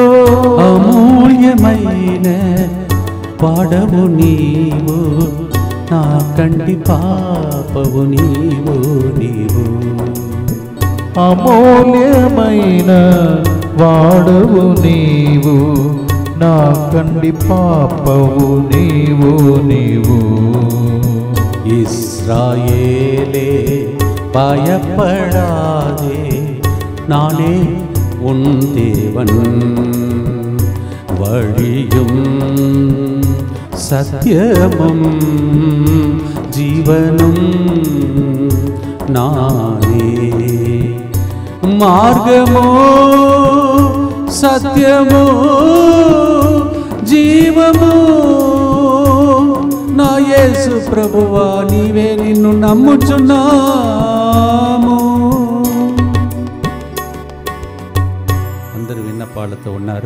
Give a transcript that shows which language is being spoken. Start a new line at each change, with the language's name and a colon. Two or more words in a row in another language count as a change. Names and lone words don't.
Telugu: అమూల్యమైన పాడవు నీవు, నా కంటి పాపవు నీవు నీవు. అమూల్యమైన వాడవు నీవు, నా కంటి పాపవు నీవు నీవు.
Tamil: இஸ்ராயேலே பயப்படாதே, நானே உன் தேவன். வழியும் சத்தியமும் ஜீவனும் நானே.
Telugu: మార్గమో సత్యమో జీవమో నా యేసు ప్రభువా, నీవే నిన్ను నమ్ముచున్నాము. అందరూ విన్నపాళ్ళతో ఉన్నారు.